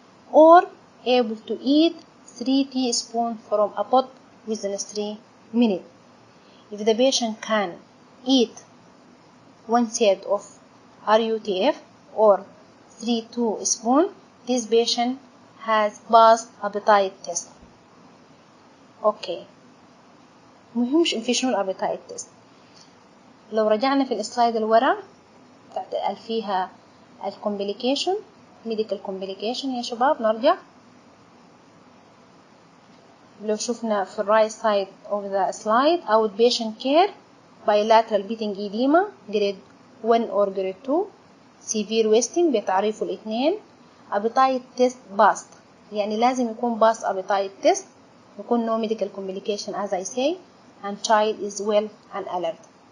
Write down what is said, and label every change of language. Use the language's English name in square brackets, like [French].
[English] Or able to eat 3 teaspoons from a pot within 3 minutes. If the patient can eat 1/3 of RUTF or 3 teaspoons, this patient has passed appetite test. [Arabic] اوكي، مهم في شنو الابيتايت تيست. لو رجعنا في السلايد الورا بتاعت فيها الكومبليكيشن، ميديكال كومبليكيشن يا شباب، نرجع. لو شفنا في الرايت سايد [English] of the slide outpatient care bilateral beating edema grade 1 or grade 2 severe wasting [Arabic] بتعريفه الاثنين [English] appetite test passed، [Arabic] يعني لازم يكون [English] pass appetite test، يكون no medical complication as I say and child is well and alert.